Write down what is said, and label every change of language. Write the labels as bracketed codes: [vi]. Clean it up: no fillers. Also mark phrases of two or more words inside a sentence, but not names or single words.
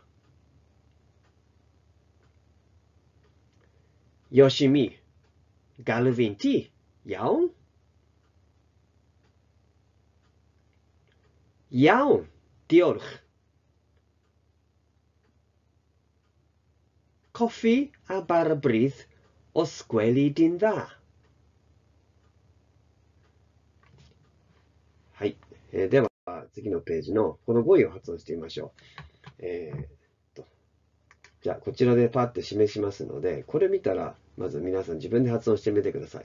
[cy] Yoshimi, galw fi'n ti, iawn? Iawn, diolch. Coffi a bar y brith, os gweli di'n dda. [ja] はい。では、次のページのこの語彙を発音してみましょう。じゃあ、こちらでパッて示しますので、これ見たら、まず皆さん自分で発音してみてください。